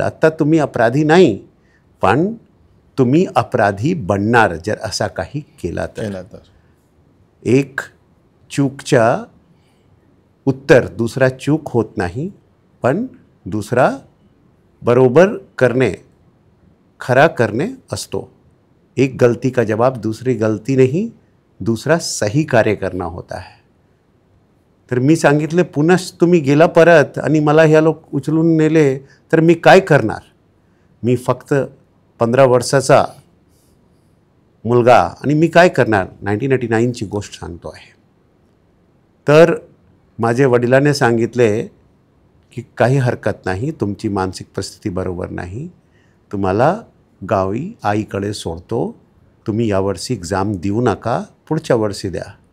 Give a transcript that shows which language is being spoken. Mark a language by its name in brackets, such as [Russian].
[Marathi] आता तुम्ही अपराधी नाही, पण तुम्ही अपराधी बनणार जर असा काही केला तर. एक चूकच्या उत्तर दुसरा चूक होत नाही, पण दुसरा बरोबर करणे, खरा करणे असतो. [Hindi] एक गलती का जवाब दूसरी गलती नहीं, दूसरा सही कार्य करना होता है. [Marathi] तर मी सांगितले पुन्हा तुम्ही गेला परत आणि मला ह्या लोक उचलून नेले तर मी काय करणार. मी फक्त 15 वर्षाचा मुलगा आणि मी काय करणार. 1989ची गोष्ट सांगतो आहे. तर माझे वडिलांनी सांगितले की काही हरकत नाही, तुमची मानसिक परिस्थिती बरोबर नाही, तुम्हाला गावी आईकडे सोडतो, तुम्ही यावर्षी एक्झाम देऊ नका, पुढच्या वर्षी द्या.